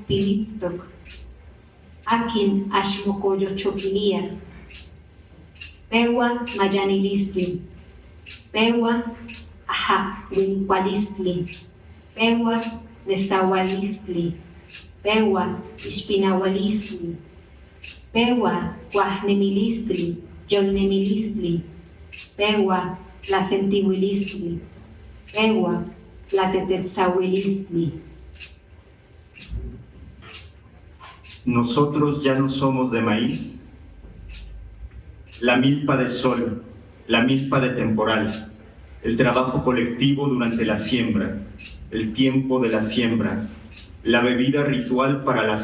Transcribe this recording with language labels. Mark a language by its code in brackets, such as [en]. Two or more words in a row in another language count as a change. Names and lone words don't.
[nah] Pilitztoc, Akin Axmocoyochoquilia, Pewa mayanilistli, pewa ajahuincualistli, pewa nezahualistli, pewa ispinahualistli, pewa cuajnemilistli, yolnemilistli, pewa tlacentihuilistli, pewa tlatetetzahuilistli. [es] Nosotros ya no somos de maíz. La milpa de sol, la milpa de temporal, el trabajo colectivo durante la siembra, el tiempo de la siembra, la bebida ritual para la